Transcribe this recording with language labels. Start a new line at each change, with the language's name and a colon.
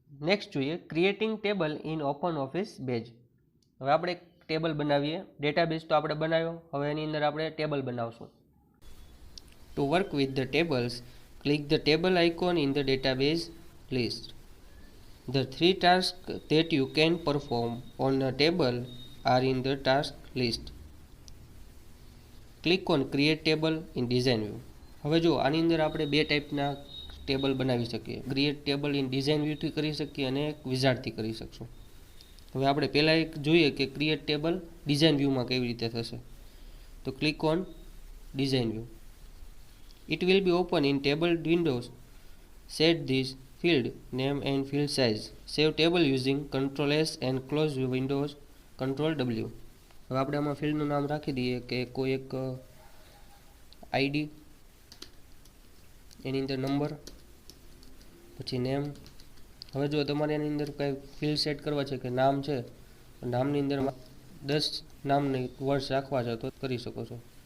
Gujarati: Next જોઈએ
English: Creating table in open office base.
Gujarati: હવે આપણે એક ટેબલ બનાવીએ. ડેટાબેઝ તો આપણે બનાવ્યો, હવે એની અંદર આપણે ટેબલ બનાવશું.
English: To work with the tables, click the table icon in the database list. The three tasks that you can perform on a table are in the task list. Click on Create Table in Design View.
Gujarati: હવે જો આની અંદર આપણે બે ટાઈપના table બનાવી શકીએ. Create table in design વ્યૂથી કરી શકીએ અને એક વિઝાર્ડથી કરી શકશું. હવે આપણે પહેલાં એક જોઈએ કે ક્રિએટ ટેબલ ડિઝાઇન વ્યૂમાં કેવી રીતે થશે. તો
English: Click on design view. It will be open in table windows. Set this field name and field size. Save table using Ctrl S and close Windows Ctrl W.
Gujarati: હવે આપણે આમાં ફિલ્ડનું નામ રાખી દઈએ કે કોઈ એક આઈડી, એની અંદર નંબર, પછી નેમ. હવે જો તમારે એની અંદર કંઈ ફિલ્ડ સેટ કરવા છે કે નામ છે, નામની અંદર 10 નામની વર્ડ્સ રાખવા છે તો કરી શકો છો.